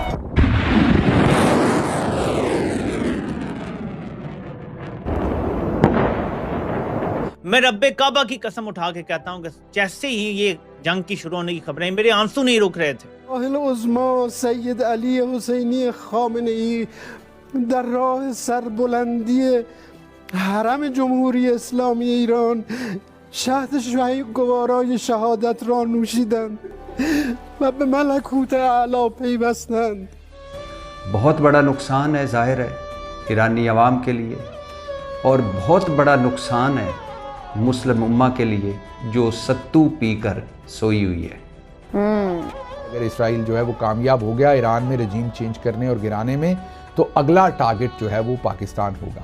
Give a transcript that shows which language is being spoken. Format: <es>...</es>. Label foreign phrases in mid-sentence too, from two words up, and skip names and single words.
<hi>मैं रब्बे काबा की कसम उठा के कहता हूं कि जैसे ही ये जंग की शुरू होने की खबरें, मेरे आंसू नहीं रुक रहे थे।</hi> <fa>सैयद अली हुसैनी खामेनेई در راه سربلندی حرم جمهوری اسلامی ایران شهد گوارای شهادت را نوشیدند و به ملکوت اعلی پیوستند.</fa> <hi>बहुत बड़ा नुकसान है, जाहिर है ईरानी अवाम के लिए, और बहुत बड़ा नुकसान है मुस्लिम उम्मा के लिए जो सत्तू पीकर सोई हुई है। अगर इसराइल जो है वो कामयाब हो गया ईरान में</hi> <en>regime change</en> <hi>करने और गिराने में, तो अगला टारगेट जो है वो पाकिस्तान होगा।</hi>